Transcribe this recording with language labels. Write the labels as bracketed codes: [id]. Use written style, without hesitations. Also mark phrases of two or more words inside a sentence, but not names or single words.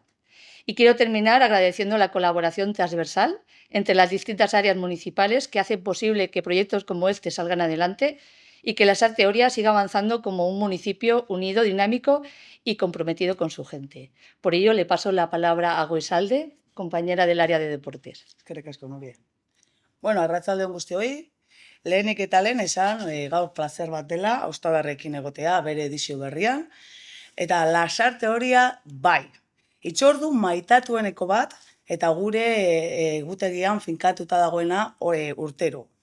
[es] Y quiero terminar agradeciendo la colaboración transversal entre las distintas áreas municipales que hacen posible que proyectos como este salgan adelante y que Lasarte Oria siga avanzando como un municipio unido, dinámico y comprometido con su gente. Por ello, le paso la palabra a Goisalde, compañera del área de deportes. [eu] Eskerrik asko, Nuria. Bueno, arratsaldeon guztioi, lehenik eta lehen esan gaur plazer bat dela Ostadarrekin egotea bere edizio berrian, eta Lasarte Oria bai. Itzordu maitatueneko bat, eta gure egutegian finkatuta dagoena urtero.